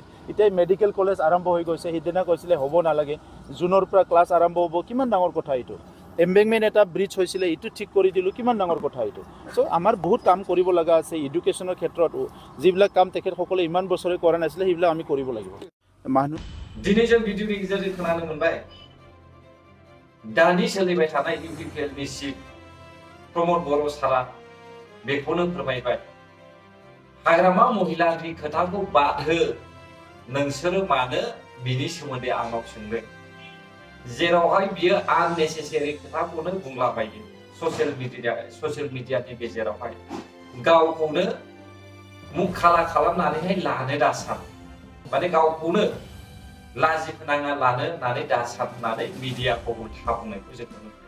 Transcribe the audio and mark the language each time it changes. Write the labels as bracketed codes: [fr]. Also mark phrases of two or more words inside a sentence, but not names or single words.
[as] এতিয়া মেডিকেল কলেজ আৰম্ভ হৈ গৈছে, সিদিনা কৈছিলে হ'ব নালাগে, জুনৰ পৰা ক্লাছ আৰম্ভ হ'ব, কিমান ডাঙৰ কথা এইটো। এম্বেংমেণ্ট এটা ব্ৰিজ হৈছিলে, এইটো ঠিক কৰি দিলোঁ, কিমান ডাঙৰ কথা এইটো। চ' আমাৰ বহুত কাম কৰিব লগা আছে এডুকেশ্যনৰ ক্ষেত্ৰত। যিবিলাক কাম তেখেতসকলে ইমান বছৰে কৰা নাছিলে সেইবিলাক আমি কৰিব লাগিব। মানুহ [brx] दिनै जों भिडिअनि गेजेरजों खोनानो मोनबाय दानि सोलिबाय थानाय UPPLनि चिफ प्रमद बर' सारा बेखौनो फोरमायबाय हाग्रामा महिलानि खोथाखौ बाद हो नोंसोरो मानो बिनि सोमोन्दै आंनाव सोंदों जेरावहाय बियो आननेसेसारि खोथाखौनो बुंलाबायो [en] social media [brx] गेजेरावहाय गावखौनो मुख खाला खालामनानैहाय लानो दासान माने गावखौनो लाजि फोनाङा लानो होननानै दासाननानै मिडियाखौ उल्था बुंनायखौ जों नुनो मोनो।